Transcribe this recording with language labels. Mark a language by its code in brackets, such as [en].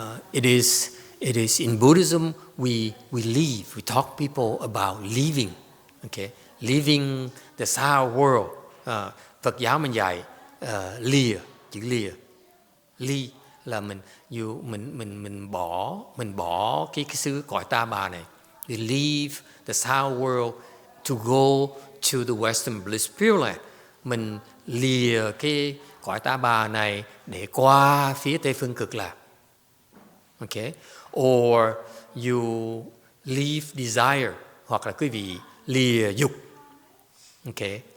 [en] It is in Buddhism we leave. We talk people about leaving. Okay, leaving the sour world. [vi] Phật giáo mình dạy lìa, chữ lìa, ly là mình bỏ cái xứ cõi ta bà này. [en] We leave the sour world to go to the Western Bliss Pure Land. [vi] Mình lìa cái cõi ta bà này để qua phía Tây Phương Cực Lạc. Okay? [en] Or you leave desire, [vi] hoặc là quý vị lìa dục. Okay?